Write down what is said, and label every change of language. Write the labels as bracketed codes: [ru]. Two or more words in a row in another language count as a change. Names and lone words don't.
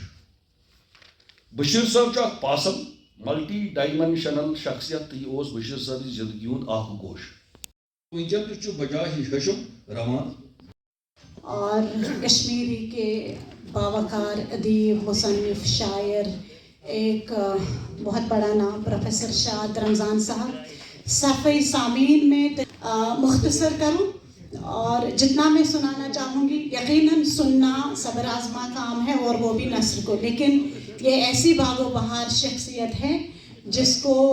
[ks] بشیر صاحب اخ پاسم [en] multi dimensional [ks] شخصیت تو یہ بشیر صاحب زندگی ہند اخ گوش۔ ونکن تہ بجائے ہشم روان [ur] اور کشمیری کے باوقار ادیب، مصنف، شاعر، ایک بہت بڑا نام پروفیسر شاد رمضان صاحب، صفحہ سامعین میں مختصر کروں اور جتنا میں سنانا چاہوں گی، یقیناً سننا صبر آزما کام ہے اور وہ بھی نثر کو، لیکن یہ ایسی باغ و بہار شخصیت ہے جس کو